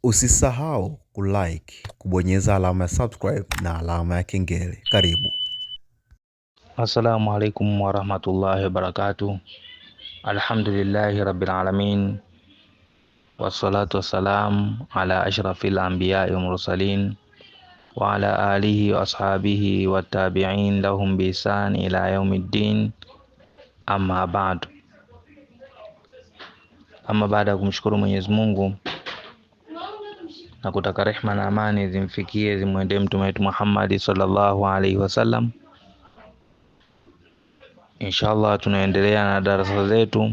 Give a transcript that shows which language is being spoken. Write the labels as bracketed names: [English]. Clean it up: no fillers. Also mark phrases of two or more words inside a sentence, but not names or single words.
[Swahili] Usisahau kulike, kubonyeza alama ya subscribe na alama ya kengele. Karibu. [Arabic] السلام عليكم ورحمة الله وبركاته. الحمد لله رب العالمين. والصلاة والسلام على أشرف الأنبياء والمرسلين وعلى آله وأصحابه وتابعين لهم بإحسان إلى يوم الدين. أما بعد. [Swahili] Ama baada ya kumshukuru Mwenyezi Mungu na kutaka rehma na amani zimfikie zimwendee mtume wetu Muhammad [Arabic] صلى الله عليه وسلم, [Swahili] inshallah tunaendelea na darasa zetu.